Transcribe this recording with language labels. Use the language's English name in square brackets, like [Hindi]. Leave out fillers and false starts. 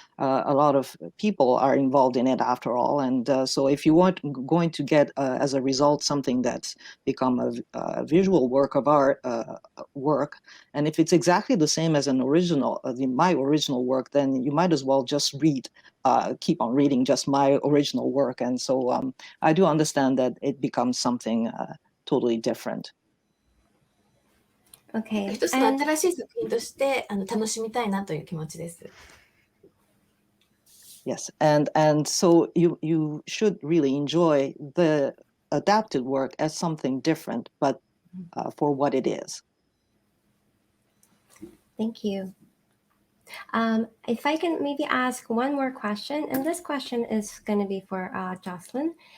[English] A lot of people are involved in it after all, and so if you want going to get as a result something that's become a visual work of art, work, and if it's exactly the same as an original, my original work, then you might as well just keep on reading just my original work. And so I do understand that it becomes something totally different. Okay. [Japanese] 一つの新しい作品として楽しみたいなという気持ちです。 [English] Yes, and so you should really enjoy the adapted work as something different, but for what it is. Thank you. If I can maybe ask one more question, and this question is going to be for Jocelyn.